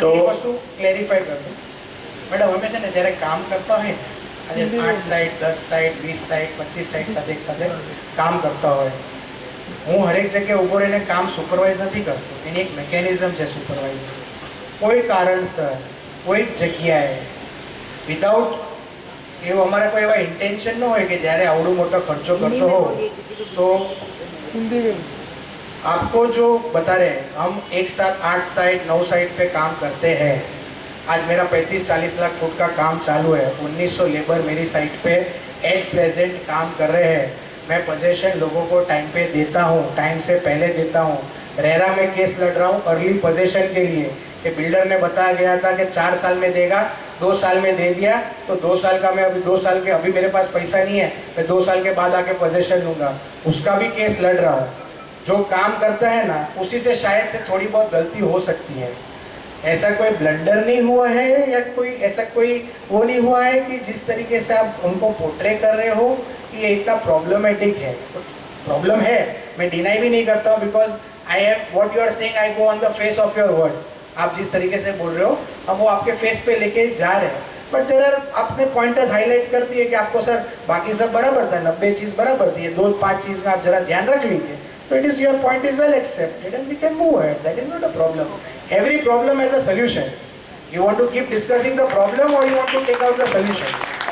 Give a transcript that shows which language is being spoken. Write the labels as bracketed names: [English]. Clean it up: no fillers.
[Gujarati] તો એક વસ્તુ ક્લેરિફાઈ કરું મેડમ, અમે છે ને જ્યારે કામ કરતા હોય આજે 8 સાઇટ 10 સાઇટ 20 સાઇટ 25 સાઇટ સાથે એક સાથે કામ કરતા હોય, હું હરેક જગ્યાએ ઊભો રહીને કામ સુપરવાઇઝ નથી કરતો. એની એક મિકેનિઝમ છે સુપરવાઇઝર. કોઈ કારણસર કોઈ જગ્યાએ વિધાઉટ એવું અમારા કોઈ એવા ઇન્ટેન્શન ન હોય કે જ્યારે આવડો મોટો ખર્ચો કરતો હો તો [Hindi] हिंदी में आपको जो बता रहे हैं, हम एक साथ 8 साइट 9 साइट पे काम करते हैं. आज मेरा 35-40 लाख फुट का काम चालू है, 1900 लेबर मेरी साइट पे एट प्रेजेंट काम कर रहे हैं. मैं पोजेशन लोगों को टाइम पे देता हूँ, टाइम से पहले देता हूँ. रेरा में केस लड़ रहा हूँ अर्ली पोजेशन के लिए कि बिल्डर ने बताया गया था कि 4 साल में देगा, 2 साल में दे दिया तो 2 साल का मैं अभी 2 साल के अभी मेरे पास पैसा नहीं है, मैं 2 साल के बाद आके पोजेशन लूँगा, उसका भी केस लड़ रहा हूँ. जो काम करता है ना उसी से शायद से थोड़ी बहुत गलती हो सकती है. ऐसा कोई ब्लंडर नहीं हुआ है या कोई ऐसा कोई वो नहीं हुआ है कि जिस तरीके से आप उनको पोर्ट्रे कर रहे हो कि ये इतना प्रॉब्लमेटिक है. प्रॉब्लम है, मैं डिनाई भी नहीं करता हूँ, [English] Because I am what you are saying I go on the face of your word. [Hindi] आप जिस तरीके से बोल रहे हो हम वो आपके फेस पे लेके जा रहे हैं, [English] but there are [Hindi] आपने पॉइंटर्स हाईलाइट कर दिए कि आपको सर बाकी सब बराबर था, 90 चीज़ बराबर थी, 2-5 चीज़ में आप जरा ध्यान रख लीजिए. [English] So it is your point is well accepted and we can move ahead. That is not a problem. Every problem has a solution. You want to keep discussing the problem or you want to take out the solution?